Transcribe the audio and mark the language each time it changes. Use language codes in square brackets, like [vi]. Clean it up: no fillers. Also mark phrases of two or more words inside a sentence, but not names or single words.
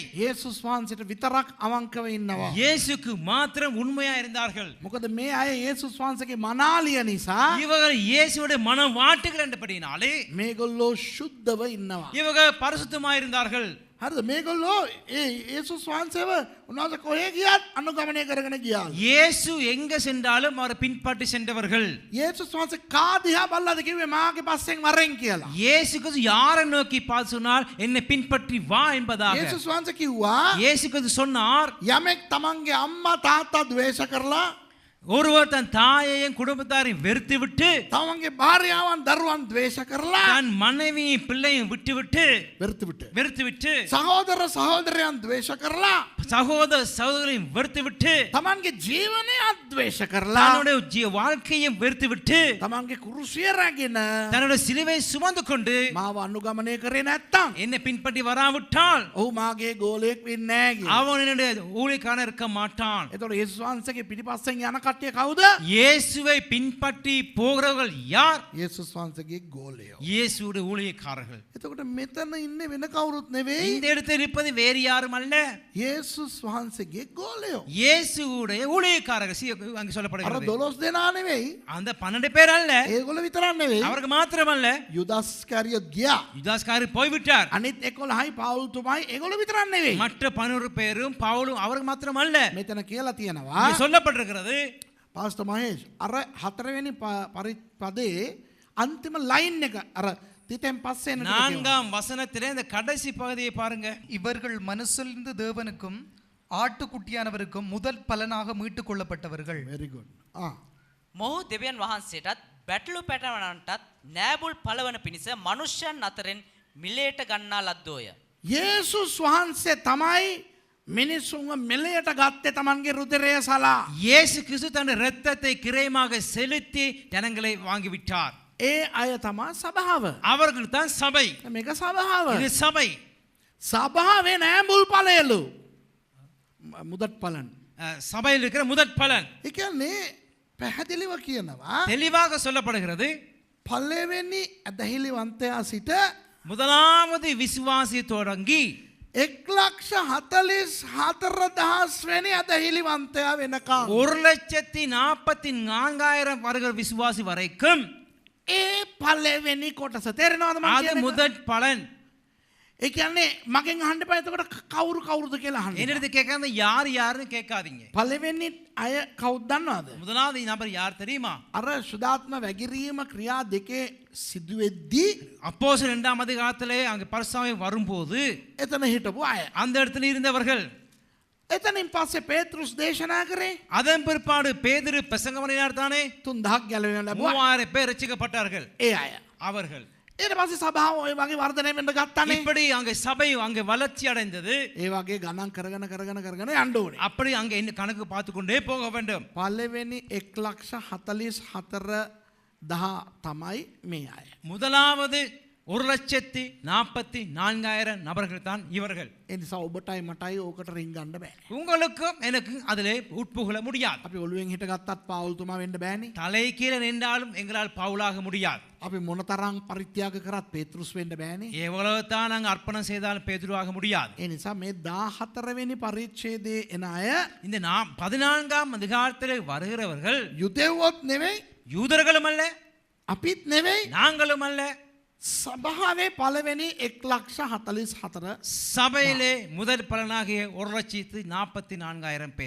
[si] යේසුස් වහන්සේට විතරක් අවංකව ඉන්නවා. [ta] இயேசுக்கு மாத்திரம் உண்மையா இருந்தார்கள். [si] මොකද මේ අය යේසුස් වහන්සේගේ මනාලිය නිසා [ta] இவர்கள் இயேசுடைய மனவாட்டுகள் என்றபடினாலே [si] මේගොල්ලෝ සුද්ධව ඉන්නවා. [ta] இவர்கள் பரிசுத்தமா இருந்தார்கள். [si] හරිද? මේගොල්ලෝ ඒ යේසුස් වහන්සේව උන්වහන්සේ කොහේ ගියත් අනුගමනය කරගෙන ගියා. [ta] இயேசு எங்க சென்றாலும் அவர் பின்பற்றி சென்றவர்கள். [si] යේසුස් වහන්සේ කා දිහා බලලාද කිව්වේ මාගේ පස්සෙන් වරෙන් කියලා. [ta] இயேசு கிறிஸ்து யாரை நோக்கி பார்த்து சொன்னார்? என்னை பின்பற்றி வா என்பதாக. [si] යේසුස් වහන්සේ කිව්වා [ta] இயேசு கிறிஸ்து சொன்னார், [si] යමෙක් තමන්ගේ අම්මා තාත්තා ද්වේෂ කරලා [ta] ஒருவர் தன் தாயையும் குடும்பத்தாரையும் வெறுத்து விட்டு [si] තමන්ගේ භාර්යාවන් දරුවන් ද්වේෂ කරලා [ta] தன் மனைவியும் பிள்ளையும் விட்டு வெறுத்து விட்டு [si] සහෝදර සහෝදරයන් ද්වේෂ කරලා [ta] சகோதர சகோதரியும் வெறுத்து விட்டு [si] තමන්ගේ ජීවනය අද්වේෂ කරලා [ta] தன்னுடைய வாழ்க்கையும் வெறுத்து விட்டு [si] තමන්ගේ කුරුසිය රැගෙන [ta] தன்னுடைய சிலுவை சுமந்து கொண்டு [si] මාව අනුගමනය කරේ නැත්තම් [ta] என்னை பின்பற்றி வராவிட்டால் [si] ඔහු මාගේ ගෝලයෙක් වෙන්නේ නැහැ කියලා. [ta] அவன் என்னுடைய ஊழியக்காரன் இருக்க மாட்டான். [si] එතකොට යේසුස් වහන්සේගේ පිටිපස්සෙන් යන කට්ටිය කවුද? [ta] இயேசுவை பின்பற்றி போகிறவர்கள் யார்? [si] යේසුස් වහන්සේගේ ගෝලයෝ. [ta] இயேசுடைய ஊழியக்காரர்கள். [si] එතකොට මෙතන ඉන්නේ වෙන කවුරුත් නෙවෙයි. [ta] இந்த இடத்தில் இருப்பது வேறு யாரும் அல்ல, [si] යේසුස් වහන්සේගේ ගෝලයෝ. [ta] இயேசுடைய ஊழியக்காரர்கள். அங்கு [si] අර [ta] சொல்லப்படுகிறது [si] 12 දෙනා නෙවෙයි. [ta] அந்த 12 பேர் அல்ல, [si] ඒගොල්ලෝ විතරක් නෙවෙයි. [ta] அவருக்கு மாத்திரமல்ல. [si] යුදස් කාරියොත් ගියා. [ta] யுதாஸ்காரர் போய்விட்டார். [si] අනිත් 11යි පවුල්තුමයි ඒගොල්ලෝ විතරක් නෙවෙයි. [ta] மற்ற 11 பேரும் பவுலும் அவருக்கு மாத்திரமல்ல. [si] මෙතන කියලා තියෙනවා. [ta] இங்கே சொல்லப்பட்டிருக்கிறது, [si] පාස්ටර් මහේෂ් අර 4 වෙනි පදේ අන්තිම ලයින් එක අර තිතෙන් පස්සේ එන ටික කියවන්න. [ta] 4ஆம் வசனத்திலே இந்த கடைசி பகுதியை பாருங்க. இவர்கள் மனசொலிந்து தேவனுக்கும் ஆட்டுக்குட்டியானவருக்கும் முதல் பலனாக மீட்டுக் கொள்ளப்பட்டவர்கள். [en] very good. [si] මොහු දෙවියන් වහන්සේටත් බැටළු පැටවනන්ටත් නෑබුල් පළවන පිණිස මනුෂ්‍යයන් අතරින් මිලේට ගන්නා ලද්දෝය. යේසුස් වහන්සේ තමයි මිනිසුන්ව මෙලයට ගත්තේ තමන්ගේ රුධිරය සලා. [ta] இயேசு கிறிஸ்து தன் இரத்தத்தை கிரயமாக செலுத்தி ஜனங்களை வாங்கி விட்டார். [si] ඒ අය තමා සභාව. [ta] அவர்கள் தான் சபை. [si] මේක සභාව. [ta] இது சபை. [si] සභාවේ නෑඹුල් පළයලු. මුදට් පලන්. [ta] சபையில் இருக்கிற முதற் பலன். [si] ඒ කියන්නේ පැහැදිලිව කියනවා [ta] தெளிவாக சொல்லப்படுகிறது, [si] පළවෙනි ඇදහිලිවන්තයා සිට [ta] முதலாவது விசுவாசி தொடங்கி [si] 1,44,000 වෙනි ඇදහිලිවන්තයා වෙනකම් [ta] 1,44,000 வருகிற விசுவாசி வரைக்கும் [si] ඒ පළවෙනි කොටස තේරෙනවද මම [ta] அது [si] කියන්නේ? [ta] முதற் பலன். [si] ඒ කියන්නේ මගෙන් අහන්න එපා එතකොට කවුරු කවුරුද කියලා අහන්න. [ta] என்னிடத்து கேட்காத யார் யாருன்னு கேட்காதீங்க. [si] පළවෙනි අය කවුද දන්නවද? [ta] முதலாவது நபர் யார் தெரியுமா? [si] අර සුදාත්ම වැගිරීම ක්‍රියා දෙකේ සිදුවෙද්දී [ta] அப்போஸ்தலர் 2ஆம் அதிகாரத்திலே அங்கே பரிசுத்தாவி வரும்போது [si] එතන හිටපු අය. [ta] அந்த இடத்துல இருந்தவர்கள். [si] එතනින් පස්සේ පේතෘස් දේශනා කරේ [ta] அதன் பிற்பாடு பேதுரு பிரசங்கம் பண்ணினார் தானே. [si] 3000ක් ගැලවෙන ලැබුවා. [ta] 3000 பேர் ரட்சிக்கப்பட்டார்கள். [si] ඒ අය. [ta] அவர்கள். [si] ඊට පස්සේ සභාව ඔය වගේ වර්ධනය වෙන්න ගත්තානේ. [ta] இப்படி அங்கே சபை அங்கே வளர்ச்சி அடைந்தது. [si] ඒ වගේ ගණන් කරගෙන යන්න ඕනේ. [ta] அப்படி அங்கே என்ன கணக்கு பார்த்து கொண்டே போக வேண்டும். [si] පළවෙනි 1,44,000 තමයි මේ අය. [ta] முதலாவது 1,44,000 நபர்கள் தான் இவர்கள். [si] ඒ නිසා ඔබටයි මටයි ඕකට රින් ගන්න බෑ. [ta] உங்களுக்கும் எனக்கும் அதிலே உட்புகழ முடியாது. [si] අපි ඔළුවෙන් හිටගත්තත් පාවුල්තුමා වෙන්න බෑනේ. [ta] தலை கீழே நின்றாலும் எங்களால் பவுலாக முடியாது. [si] අපි මොනතරම් පරිත්‍යාග කරත් පේතෘස් වෙන්න බෑනේ. [ta] எவ்வளவு தான் நாங்கள் அர்ப்பணம் செய்தாலும் பேதுருவாக முடியாது. [si] ඒ නිසා මේ 14 වෙනි පරිච්ඡේදයේ එන අය [ta] இந்த நாம் 14ஆம் அதிகாரத்தில் வருகிறவர்கள் [si] යුදෙව්වොත් නෙවෙයි, [ta] யூதர்களும் அல்ல, [si] අපිත් නෙවෙයි, [ta] நாங்களும் அல்ல. [si] සභාවේ පළවෙනි 1,44,000. [ta] சபையிலே முதல் பலனாகிய 1,44,000 பேர்.